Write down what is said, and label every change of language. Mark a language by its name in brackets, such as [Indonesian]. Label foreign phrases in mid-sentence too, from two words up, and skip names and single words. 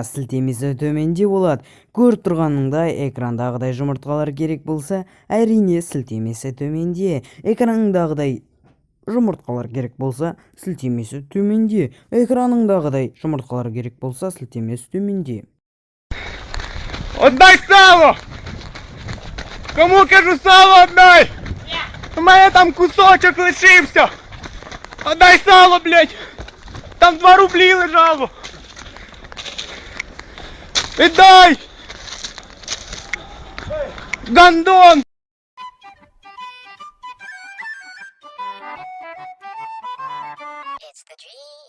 [Kazakh] Сілтемесі төменде болады. Көріп тұрғаныңдай экрандағыдай жұмыртқалар керек болса, әрине сілтемесі төменде. Экраныңдағыдай жұмыртқалар керек болса, сілтемесі төменде. Экраныңдағыдай жұмыртқалар керек болса, сілтемесі төменде. [Ukrainian] Отдай сало! Кому кажу, сало отдай! У меня там кусочек лишився! Отдай сало, блядь! Там 2 рублі лежало! Віддай! Гандон! [English] It's the dream.